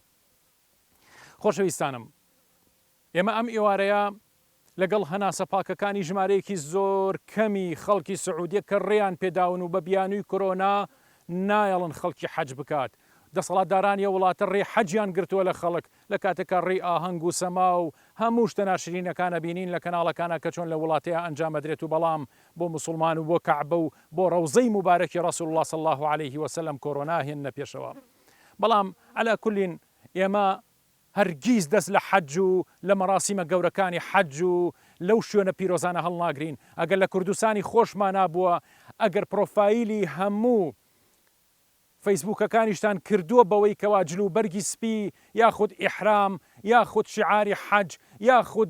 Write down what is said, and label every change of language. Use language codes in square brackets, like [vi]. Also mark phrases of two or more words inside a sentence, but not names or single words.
[ckb] خۆشەویستانم، ئێمە ئەم ئێوارەیە لەگەڵ هەناسە پاکەکانی ژمارەیەکی زۆر کەمی خەڵکی سعودیە کە ڕێیان پێداون و بە بیانووی کۆرۆنا نایەڵن خەڵکی حەج بکات، دەسەڵاتدارانی وڵاتە ڕێ حەجیان گرتووە لە خەڵک لە کاتێکە ڕێی ئاهەنگ و سەما و هەموو شتە ناشرینەکانە بینین لە کەناڵەکانە کە چۆن لە وڵاتەیە ئەنجامەدرێت و بەڵام بۆ مسلمان و بۆ کەعبە و بۆ ڕەوزەی مبارەکی ڕەسوول الله [ar] صلی الله عليه وسلم [ckb] کۆرۆنا هێنە پێشەوە. بەڵام [ar] عەلا کولین [ckb] ئێمە هەرگیز دەست لە حەج و لە مەراسیمە گەورەکانی حەج و لەو شوێنە پیرۆزانە هەڵناگرین. ئەگەر لە کوردستانی خۆشمان نابووە، ئەگەر پرۆفایلی هەموو فەیسبووکەکانیشتان کردووە بەوەی کەوا جلو بەرگی سپی یاخود ئیحرام یاخود شعاری حەج یاخود